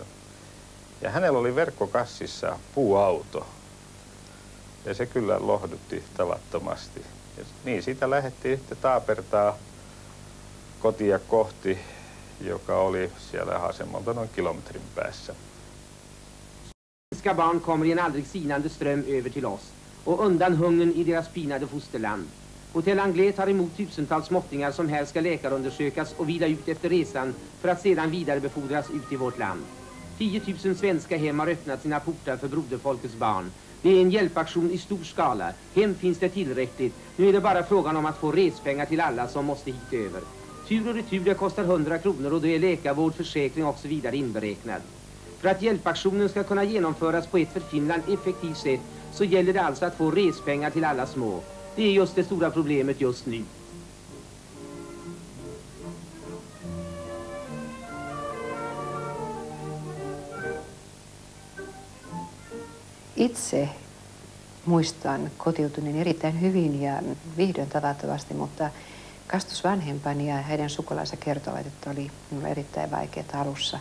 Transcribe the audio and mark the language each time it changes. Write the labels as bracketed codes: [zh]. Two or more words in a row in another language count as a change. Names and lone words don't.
[fi] Ja hänellä oli verkkokassissa puuauto. Ja se kyllä lohdutti tavattomasti. Ja niin siitä lähdettiin sitten taapertaa kotia kohti. joka oli siellä asemalta noin kilometrin päässä. [sv] Finska barn kommer i en aldrig sinande ström över till oss och undan hungern i deras pinade fosterland. Hotell Anglais tar emot tusentals småttingar som här ska läkarundersökas och vila ut efter resan för att sedan vidarebefordras ut i vårt land. 10 000 svenska hem har öppnat sina portar för broderfolkets barn. Det är en hjälpaktion i stor skala. Hem finns det tillräckligt. Nu är det bara frågan om att få respengar till alla som måste hit över. Tur och retur det kostar 100 kronor och då är läkarvård, försäkring och så vidare inberäknad. För att hjälpaktionen ska kunna genomföras på ett för Finland effektivt sätt så gäller det alltså att få respengar till alla små. Det är just det stora problemet just nu. [fi] Itse muistan kotiutuneen erittäin hyvin ja viihdyin tavattomasti, mutta kastusvanhempani ja heidän sukulaisensa kertovat, että oli minulle erittäin vaikeaa alussa.